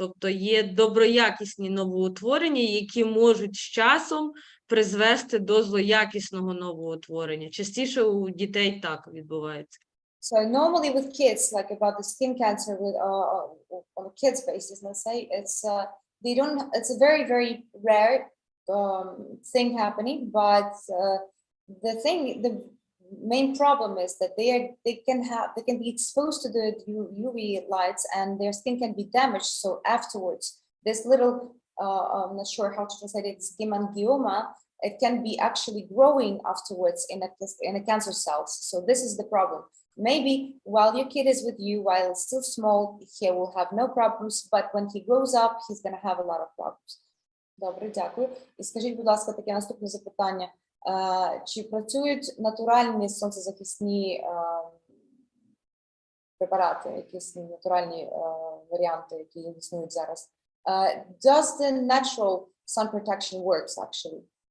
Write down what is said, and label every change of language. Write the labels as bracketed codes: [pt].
[uk] Тобто є доброякісні новоутворення, які можуть з часом призвести до злоякісного новоутворення. Частіше у дітей так відбувається. [en] So normally with kids, like about the skin cancer with on a kids basis, let's say, it's a very, very rare thing happening, but the main problem is that they can be exposed to the UV lights and their skin can be damaged. So afterwards, this little I'm not sure how to translate it, hemangioma, it can be actually growing afterwards in a cancer cells. So this is the problem. Maybe while your kid is with you, while it's still small, he will have no problems, but when he grows up, he's going to have a lot of problems. [uk] Добре, дякую. І скажіть, будь ласка, таке наступне запитання. Чи працюють натуральні сонцезахисні препарати, якісь натуральні варіанти, які існують зараз? [en] Does the natural sun protection works actually?